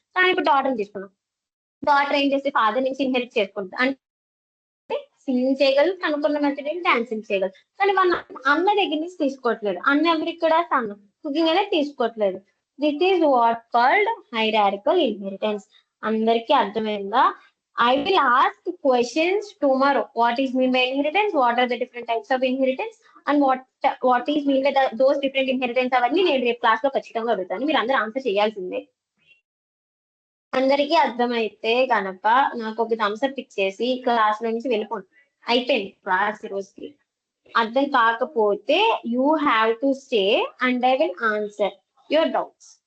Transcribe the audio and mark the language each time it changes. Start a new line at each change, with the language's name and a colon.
Telugu: కానీ ఇప్పుడు డాటర్ తీసుకున్నాం, డాటర్ ఏం చేస్తే ఫాదర్ నుంచి ఇన్హెరిట్ చేసుకుంటుంది, అంటే సింగింగ్ చేయగలదు, కనుక్కున్న మెథడ్ ఏంటి? డాన్సింగ్ చేయగలదు. కానీ మన అన్న దగ్గర నుంచి తీసుకోవట్లేదు. అన్న ఎవరికి కూడా సన్, కుకింగ్ అనేది తీసుకోవట్లేదు.
English: This is what called hierarchical inheritance.
Telugu: అందరికీ అర్థమైందా?
English: I will ask questions tomorrow. What is mean by inheritance? What are the different types of inheritance? And what is mean by those different inheritance?
Telugu: అవన్నీ నేను రేపు class లో ఖచ్చితంగా అడుగుతాను. మీరు అందరూ ఆన్సర్ చేయాల్సిందే. అందరికీ అర్థమైతే కనుక నాకు ఒక థమ్స్అప్ ఇచ్చేసి క్లాస్ లో నుంచి వెళ్ళిపోండి. అయిపోయింది క్లాస్ ఈ రోజుకి. అర్థం కాకపోతే
English: You have to stay and I will answer your doubts.